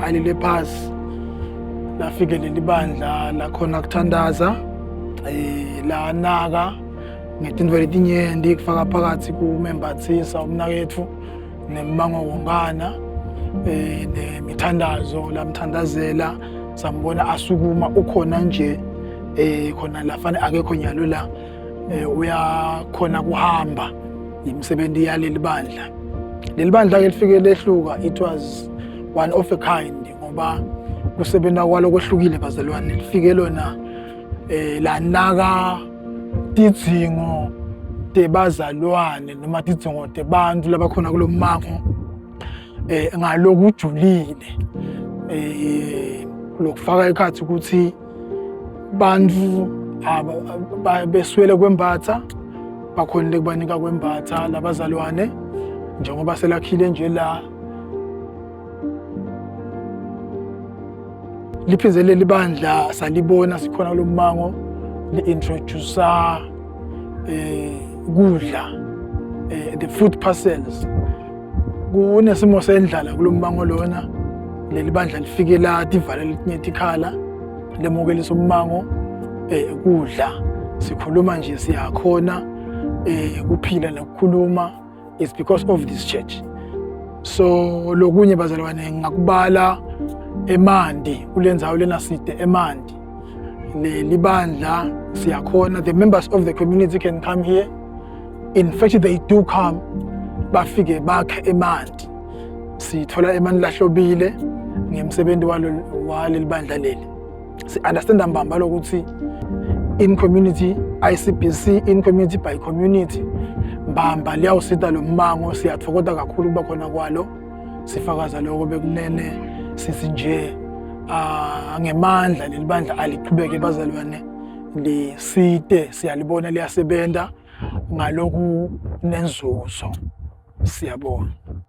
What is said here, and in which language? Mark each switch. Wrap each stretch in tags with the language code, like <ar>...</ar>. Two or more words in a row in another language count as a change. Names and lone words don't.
<ss>alile phasi lafikele libandla lakhona kuthandaza la naka ngetindvo letinyenti kufaka phakathi kumembathisa umnakethu nemmango wongana nemithandazo lamthandazela sambona asukuma ukhona nje khona lafana akekho nyalo la uyakhona kuhamba imsebenzi yaleli bandla. Leli bandla ke lifike lehluka,</ss> <en>it was one of a kind</en> <ss>ngoba kusebenza kwalo kwehlukile bazalwane. Lifike lona la naka tidzingo tebazalwane noma tidzingo tebantu labakhona kulommango ngalokujulile lokufaka ekhathi ukuthi bantu beswele kwembatha bakhonile kubanika kwembatha labazalwane njengoba selakhile nje la liphizele libandla salibona sikhona kulommango li-introduce kudla</ss> <en>the food parcels.</en> <ss>Kunesimo sendlala kulommango lona leli bandla lifike la tivala letinye tikhala lemukelisa ummango kudla sikhuluma nje siyakhona kuphila nokukhuluma</ss> <en>is because of this church.</en> <ss>So lokunye bazalwane ngakubala eMandi kulendzawo lena side eMandi libandla siyakhona.</ss> <en>The members of the community can come here. In fact they do come</en> <ss>bafike bakhe eMandi sithola eMandi lahlobile ngemsebenzi waleli bandla leli. Si understand mbamba lokuthi</ss> <en>in community ICBC in community by community</en> <ss>mbamba liyawusita lo mmango siyathokoza kakhulu kuba khona kwalo sifakaza lokho bekunene sisi nje ngemandla leli bandla aliqhubeke bazalwane lisite siyalibona liyasebenza ngaloku nenzuzo siyabona.</ss>